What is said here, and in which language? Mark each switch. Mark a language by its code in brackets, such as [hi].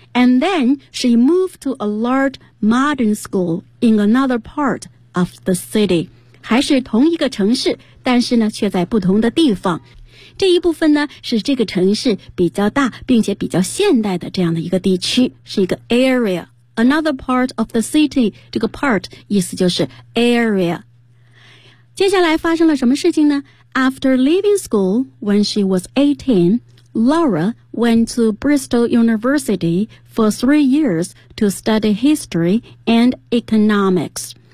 [en] And then she moved to a large modern school in another part of the city. [zh] 还是同一个城市，但是呢却在不同的地方。这一部分呢是这个城市比较大并且比较现代的这样的一个地区，是一个 area. [en] Another part of the city, [zh] 这个 part 意思就是 area. 接下来发生了什么事情呢？ [en] After leaving school when she was 18,Laura went to Bristol University for 3 years to study history and economics.